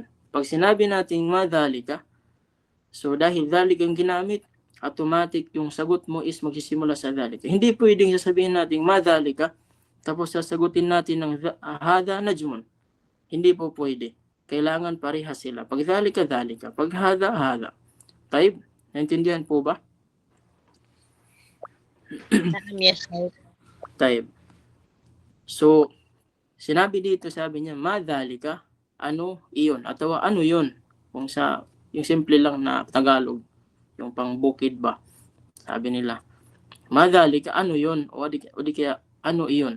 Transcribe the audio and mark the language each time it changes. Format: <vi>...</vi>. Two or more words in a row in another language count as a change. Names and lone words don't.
<tl>Pag sinabi natin madhalika, so dahil dhalika yung ginamit, automatic yung sagot mo is magsisimula sa dhalika. Hindi pwedeng sasabihin natin madhalika, tapos sasagutin natin ng</tl> <ar>هذا نجم.</ar> <tl>Hindi po pwede. Kailangan parehas sila. Pag dhalika, dhalika. Pag hadha, hadha. Taib, naintindihan po ba?</tl> <en>Yes, sir.</en> <tl>Taib. So, sinabi dito, sabi niya, madhalika, ano iyon, atau ano yun, kung sa yung simple lang na Tagalog, yung pang bukid ba, sabi nila, madhalika, ano yun, o di kaya ano iyon.</tl>